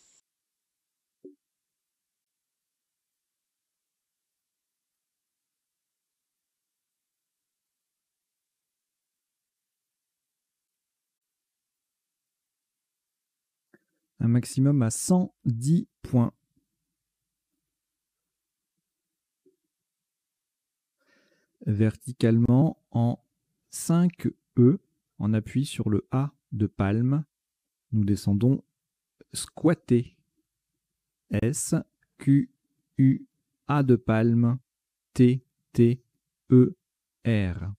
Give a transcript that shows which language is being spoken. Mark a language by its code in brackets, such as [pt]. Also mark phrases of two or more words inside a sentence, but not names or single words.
[fr] Un maximum à 110 points. Verticalement en 5 E, en appui sur le A de palme, nous descendons squatter. S, Q, U, A de palme, T, T, E, R.